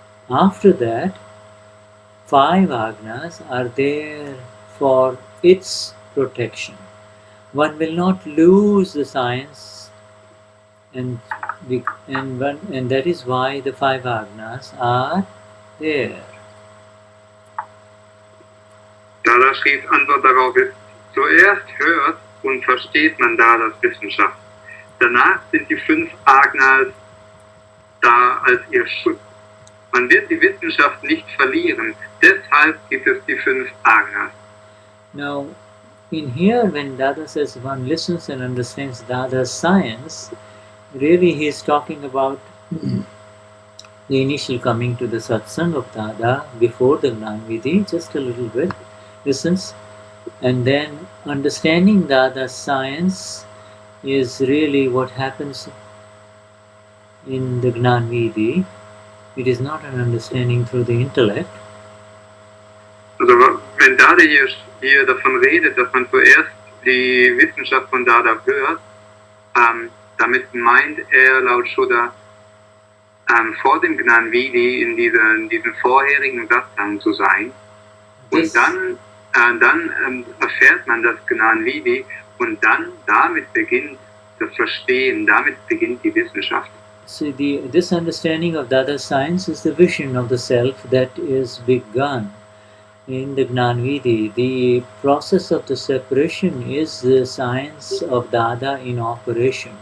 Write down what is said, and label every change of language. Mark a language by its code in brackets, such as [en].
[en] After that, five Agnas are there for its protection. One will not lose the science, and that is why the five Agnas are there. [de] Dadashris Antwort darauf ist, Zuerst hört und versteht man da das Wissenschaft. Danach sind die 5 Agnas da als ihr Schutz. Man wird die Wissenschaft nicht verlieren. Deshalb gibt es die 5 Agnas. [en] Now, in here, when Dada says one listens and understands Dada's science, really he is talking about the initial coming to the satsang of Dada before the Gnan Vidhi, just a little bit, listens, and then understanding Dada's science is really what happens in the Gnan Vidhi. It is not an understanding through the intellect. [de] Also wenn Dada hier davon redet, dass man zuerst die Wissenschaft von Dada hört, damit meint er laut Shuddha vor dem Gnan Vidhi in diesem vorherigen Satsang zu sein. Und dann erfährt man das Gnan Vidhi und dann damit beginnt das Verstehen, damit beginnt die Wissenschaft. [en] See, this understanding of Dada's science is the vision of the self that is begun in the Gnan Vidhi. The process of the separation is the science of Dada in operation.